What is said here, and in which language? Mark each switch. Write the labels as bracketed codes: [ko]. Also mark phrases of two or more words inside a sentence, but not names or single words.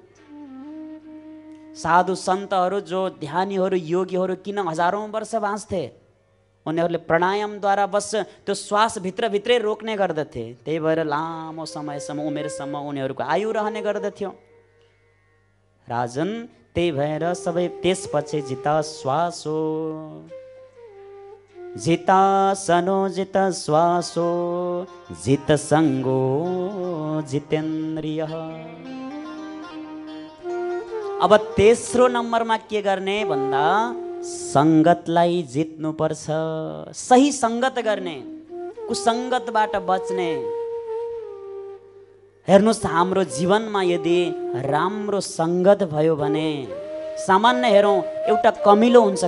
[ne] साधु सन्तहरू, जो ध्यानीहरू, योगीहरू किन हजारौँ वर्ष बाँच्थे? उनीहरूले प्राणायामद्वारा बस त्यो श्वास भित्रभित्रै रोक्ने गर्दथे। त्यही भएर लामो समयसम्म, उमेरसम्म उनीहरूको आयु रहने गर्दथ्यो। राजन त्यही भएर सबै त्यसपछि [sa] जिता श्वासो, जितासनो जित श्वासो, जित सङ्गो जितेन्द्रिय। [ne] अब तेस्रो नम्बरमा के गर्ने भन्दा सङ्गतलाई जित्नुपर्छ। सही सङ्गत गर्ने, कुसङ्गतबाट बच्ने। हेर्नुहोस्, हाम्रो जीवनमा यदि राम्रो सङ्गत भयो भने, सामान्य हेरौँ, एउटा कमिलो हुन्छ।